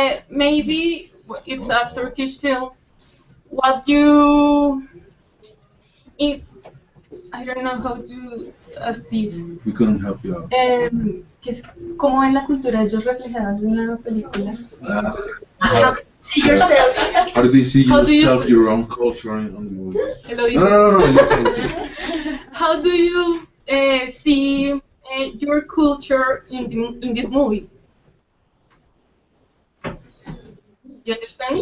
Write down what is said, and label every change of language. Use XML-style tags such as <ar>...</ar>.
<en>Maybe it's a Turkish film. What you, if I don't know how to ask this. We couldn't help you out.</en> <es>Que es cómo ven la cultura de ellos reflejada en la película.</es> <en>See yourself. How do you see How do you- yourself, your own culture on the movie? Hello, No, listen. How do you see your culture in this movie? You understand?</en>